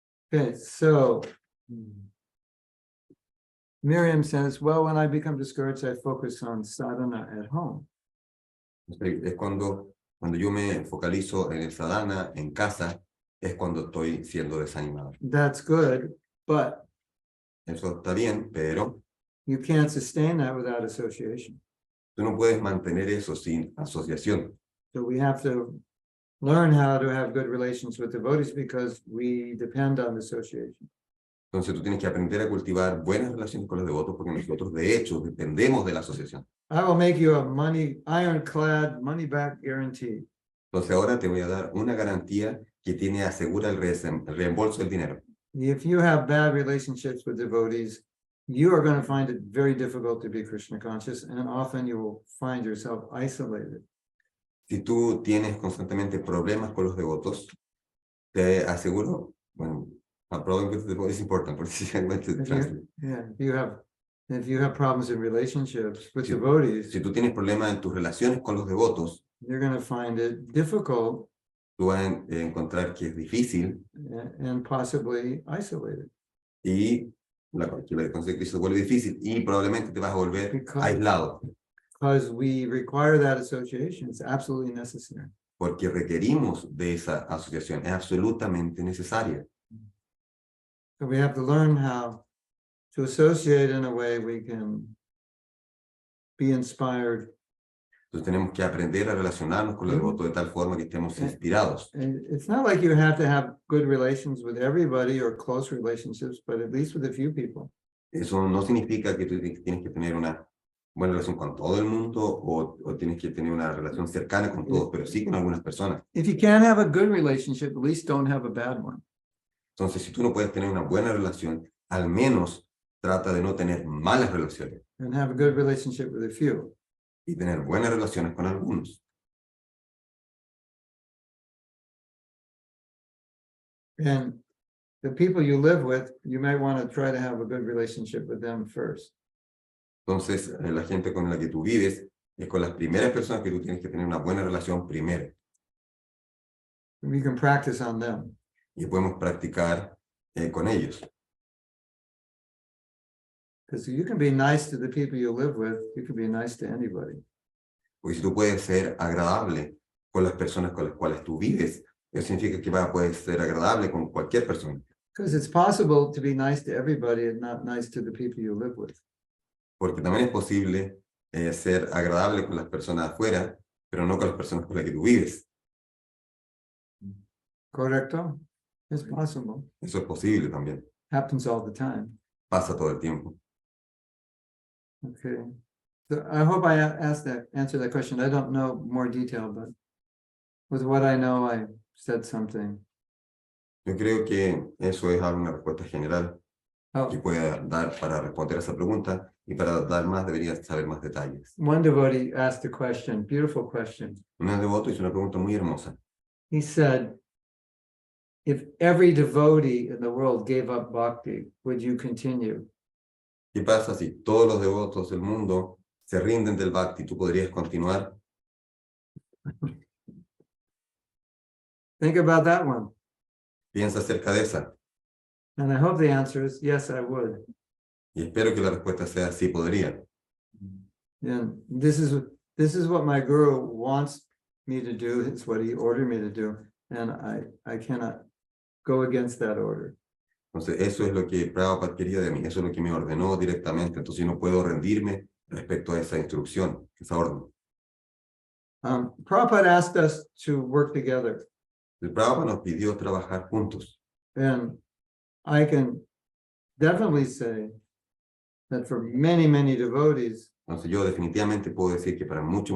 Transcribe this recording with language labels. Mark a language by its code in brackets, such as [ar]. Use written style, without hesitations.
[en] Okay, so Miriam says, well, when I become discouraged, I focus on sadhana at home. [es] Es cuando yo me focalizo en el sadhana, en casa, es cuando estoy siendo desanimado. [en] That's good, but [es] Eso está bien, pero [en] you can't sustain that without association. [es] Tú no puedes mantener eso sin asociación. [en] So we have to learn how to have good relations with devotees because we depend on the association. [es] Entonces tú tienes que aprender a cultivar buenas relaciones con los devotos porque nosotros de hecho dependemos de la asociación. [en] I will make you a ironclad money back guarantee. [es] Entonces ahora te voy a dar una garantía que asegura el reembolso del dinero. [en] If you have bad relationships with devotees, you are going to find it very difficult to be Krishna conscious, and often you will find yourself isolated. [es] Si tú tienes constantemente problemas con los devotos, te aseguro, bueno, [en] a problem with the devotee is important, but I went to translate. If you have problems in relationships with [es] Si [en] devotees, [es] tú tienes problemas en tus relaciones con los devotos, [en] you're going to find it difficult [es] tú vas a encontrar que es difícil [en] and possibly isolated. [es] y la consecuencia se vuelve difícil y probablemente te vas a volver aislado. [en] Because we require that association, it's absolutely necessary. [es] Porque requerimos de esa asociación, es absolutamente necesaria. [en] So we have to learn how to associate in a way we can be inspired. [es] Entonces tenemos que aprender a relacionarnos con los devotos de tal forma que estemos inspirados. [en] And it's not like you have to have good relations with everybody or close relationships, but at least with a few people. [es] Eso no significa que tú tienes que tener una buena relación con todo el mundo o tienes que tener una relación cercana con todos, pero sí con algunas personas. [en] If you can't have a good relationship, at least don't have a bad one. [es] Entonces, si tú no puedes tener una buena relación, al menos trata de no tener malas relaciones [en] And have a good relationship with a few. [es] y tener buenas relaciones con algunos. [en] And the people you live with, you might want to try to have a good relationship with them first. [es] Entonces, la gente con la que tú vives es con las primeras personas que tú tienes que tener una buena relación primero. [en] We can practice on them. [es] Y podemos practicar con ellos. [en] Because you can be nice to the people you live with, you can be nice to anybody. [es] Porque si tú puedes ser agradable con las personas con las cuales tú vives, eso significa que puedes ser agradable con cualquier persona. [en] Because it's possible to be nice to everybody and not nice to the people you live with. [es] Porque también es posible ser agradable con las personas afuera, pero no con las personas con las que tú vives. [en] Correcto? It's possible. [es] Eso es posible también. [en] Happens all the time. [es] Pasa todo el tiempo. [en] Okay. So I hope I answered that question. I don't know more detail, but with what I know, I said something. [es] Yo creo que eso es una respuesta general [en] Oh, [es] que pueda dar para responder a esa pregunta y para dar más deberías saber más detalles. [en] one devotee asked a question, beautiful question. [es] Un devoto hizo una pregunta muy hermosa. [en] He said, if every devotee in the world gave up bhakti, would you continue? [es] ¿Qué pasa si todos los devotos del mundo se rinden del Bhakti? ¿Tú podrías continuar? [en] Think about that one. [es] Piensa acerca de esa. [en] And I hope the answer is yes, I would. [es] Y espero que la respuesta sea sí podría. [en] And this is what my guru wants me to do. It's what he ordered me to do. And I cannot go against that order. [es] Entonces, eso es lo que Prabhupada quería de mí. Eso es lo que me ordenó directamente. Entonces, yo no puedo rendirme respecto a esa instrucción, esa orden. [en] Prabhupada asked us to work together. [es] El Prabhupada nos pidió trabajar juntos. [en] And I can definitely say that for many, many devotees [es] Entonces, yo definitivamente puedo decir que para muchos